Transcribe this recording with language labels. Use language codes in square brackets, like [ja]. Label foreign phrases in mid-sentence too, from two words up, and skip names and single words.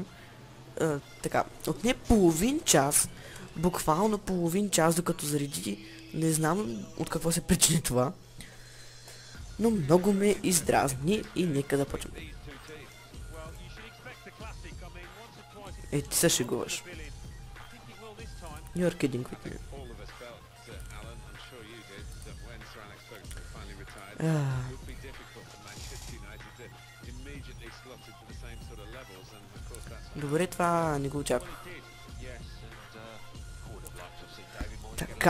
[bg] Така. Отне половин час. Буквално половин час, докато зареди. Не знам от какво се причини това. Но много ме издразни и нека да почнем. Ей, ти се шегуваш. [en] You're kidding with me. [bg] Добре, това не го очаквах. Така.